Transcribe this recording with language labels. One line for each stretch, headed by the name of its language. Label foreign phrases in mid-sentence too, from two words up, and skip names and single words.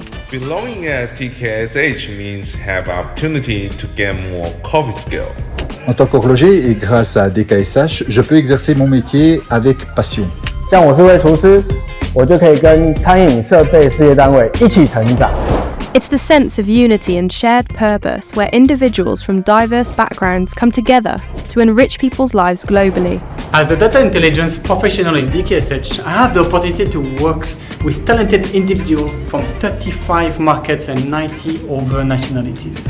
English: Belonging at DKSH means have opportunity to get more coffee skill.
French: En tant qu'horloger et grâce à DKSH, je peux exercer mon métier avec passion.
Chinese: 像我是位厨师，我就可以跟餐饮设备事业单位一起成长。
English: It's the sense of unity and shared purpose where individuals from diverse backgrounds come together to enrich people's lives globally. As a data intelligence professional in DKSH, I have the opportunity to work with talented individuals from 35 markets and 90 over nationalities.